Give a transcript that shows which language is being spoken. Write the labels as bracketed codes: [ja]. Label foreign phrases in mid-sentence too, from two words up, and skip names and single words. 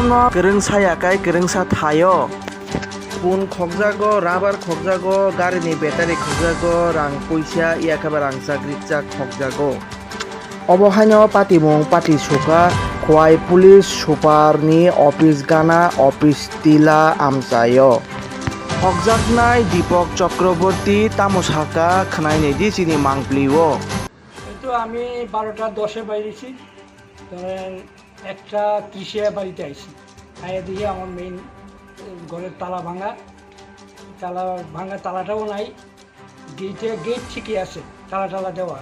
[trp] no kereng saya kai kereng sa thayo pun khokjago rubber khokjago gari ni battery khokjago rang puisa yakaba rang sakritja khokjago obohaino patimung pati suka khwai police super ni office gana office tila amsayo হকজাকনাই দীপক চক্রবর্তী তামসাকা খানাই নেদি চিনি মাংপ্লিও [bn] তো আমি 12টা 10-এ বাইরেছি, ধরেন 1টা 30-এ বাড়িতে আইছি। আইয়া দিয়ে আমার মেইন ঘরের তালা ভাঙা তালাটাও নাই, গেট ঠিকই আছে, তালা দেওয়া।